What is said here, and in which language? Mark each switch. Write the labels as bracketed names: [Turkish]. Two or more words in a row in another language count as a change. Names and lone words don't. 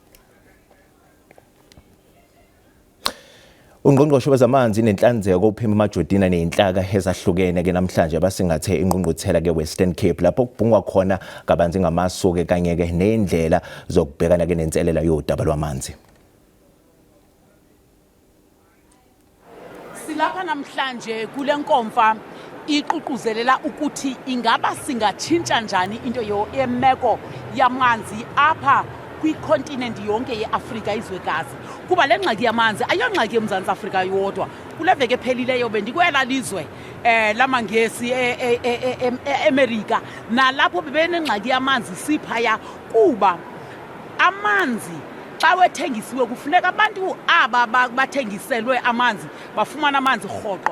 [Zulu] Ungqongqoshe wezamanzi nenhlanzeko uPhema Majodina nezinhlaka ezahlukene ke namhlanje basingathe ingqungquthela ke Western Cape lapho kubhungwa khona kabanzi ngamasu ke kanye ke nezindlela zokubhekana ke nenselela yodaba lwamanzi. [Xhosa] Silapha namhlanje kule nkomfa iququzelela ukuthi ingaba singatshintsha njani into yemeko yamanzi apha kwikontinent yonke yeAfrika izwekazi kuba le ngxaki yamanzi ayongxaki eMzantsi Afrika yodwa kule veke phelileyo bendikwela lizwe lamangesi eAmerica nalapho bebenengxaki yamanzi siphaya kuba amanzi xa wethengisiwe kufuneka abantu aba bathengiselwe amanzi bafumana amanzi rhoqo.